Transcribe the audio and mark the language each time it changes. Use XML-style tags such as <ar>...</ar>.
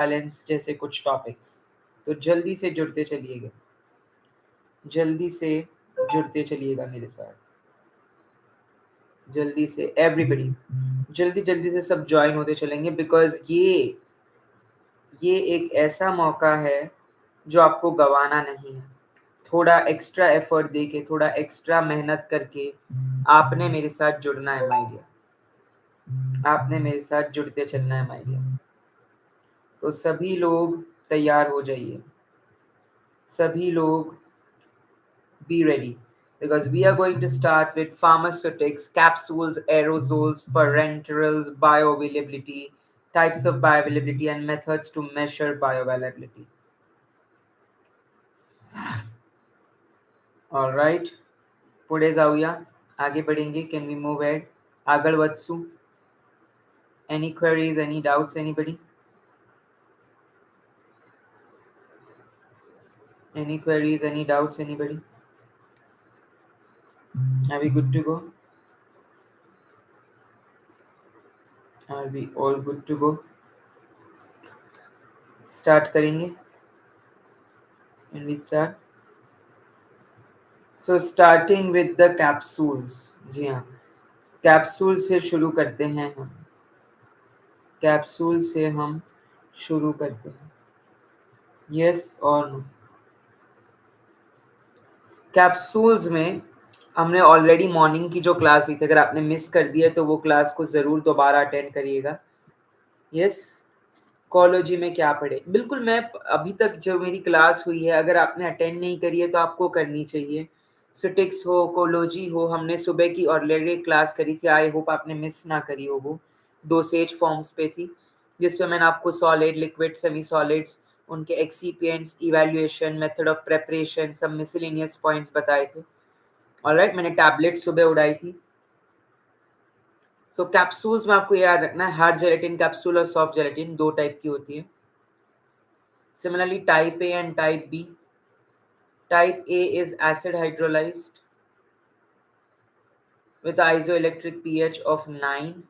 <hi>Balance जैसे कुछ topics. तो जल्दी से जुड़ते चलिएगा, जल्दी से जुड़ते चलिएगा मेरे साथ, जल्दी से एवरीबडी, जल्दी जल्दी से सब ज्वाइन होते चलेंगे, बिकॉज ये एक ऐसा मौका है जो आपको गंवाना नहीं है। थोड़ा एक्स्ट्रा एफर्ट देके, थोड़ा एक्स्ट्रा मेहनत करके आपने मेरे साथ जुड़ना है</hi> <en>my dear,</en> <hi>आपने मेरे साथ जुड़ते चलना है माय डियर। तो सभी लोग तैयार हो जाइए, सभी लोग</hi> <en>be ready, because we are going to start with pharmaceutics, capsules, aerosols, parenterals, bioavailability, types of bioavailability and methods to measure bioavailability. All right,</en> <mr>पुढे जाऊया,</mr> <hi>आगे बढ़ेंगे.</hi> <en>Can we move ahead? आगळ वत्सु. Any queries, any doubts, anybody? Any queries, any doubts, anybody? Are we good to go? Are we all good to go?</en> <hi>Start करेंगे.</hi> <en>And we start. So starting with the capsules.</en> <hi>जी हाँ, capsule से शुरू करते हैं हम, capsule से हम शुरू करते हैं. यस और नो? कैप्सूल्स में हमने ऑलरेडी मॉर्निंग की जो क्लास हुई थी, अगर आपने मिस कर दिया तो वो क्लास को ज़रूर दोबारा अटेंड करिएगा. यस, कोलॉजी में क्या पढ़े, बिल्कुल. मैं अभी तक जो मेरी क्लास हुई है, अगर आपने अटेंड नहीं करी है तो आपको करनी चाहिए. सिटिक्स हो, कोलॉजी हो, हमने सुबह की ऑलरेडी क्लास करी थी.</hi> <en>I hope</en> <hi>आपने मिस ना करी हो. वो डोसेज फॉर्म्स पे थी, जिसपे मैंने आपको सॉलिड, लिक्विड, सेमी सॉलिड्स, उनके excipients, evaluation, method of preparation, सब मिसलेनियस पॉइंट्स बताए थे. ऑलराइट, मैंने टैबलेट सुबह उड़ाई थी. सो कैप्सूल्स में आपको याद रखना है, हार्ड जेलेटिन कैप्सूल और सॉफ्ट जेलेटिन दो टाइप की होती है.</hi> <en>Similarly, type A and type B. Type A is acid hydrolyzed with isoelectric pH of 9.</en>